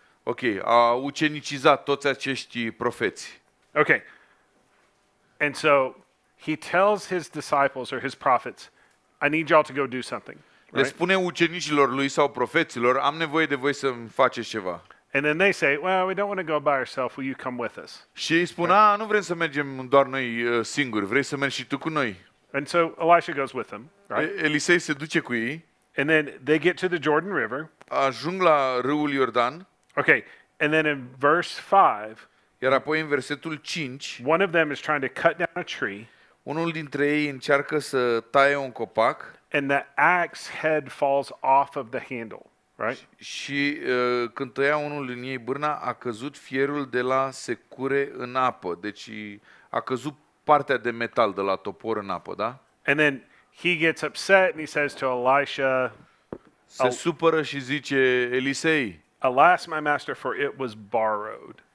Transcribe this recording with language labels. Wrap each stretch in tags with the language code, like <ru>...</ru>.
<ro>Ok, a ucenicizat toți acești profeți.</ro> <en>Okay. And so he tells his disciples or his prophets, I need y'all to go do something.</en> <ro>Le</ro> <en>Right?</en> <ro>spune ucenicilor lui sau profeților, am nevoie de voi să-mi faceți ceva.</ro> <en>And then they say, well, we don't want to go by ourselves. Will you come with us?</en> <ro>Și ei spun, nu vrem să mergem doar noi singuri, vrei să mergi și tu cu noi.</ro> <en>And so Elisha goes with them, right?</en> <ro>Elisei se duce cu ei,</ro> <en>And then they get to the Jordan River.</en> <ro>ajung la râul Iordan,</ro> <en>Okay. And then in verse 5,</en> <ro>iar apoi în versetul 5,</ro> <en>one of them is trying to cut down a tree,</en> <ro>unul dintre ei încearcă să taie un copac</ro> <en>and the axe head falls off of the handle, right?</en> <ro>și când tăia unul din ei bârna, a căzut fierul de la secure în apă. Deci a căzut partea de metal de la topor în apă, da?</ro> <en>And then he gets upset and he says to Elisha,</en> <ro>Se supără și zice, Elisei,</ro> <en>alas, my master, for it was borrowed.</en>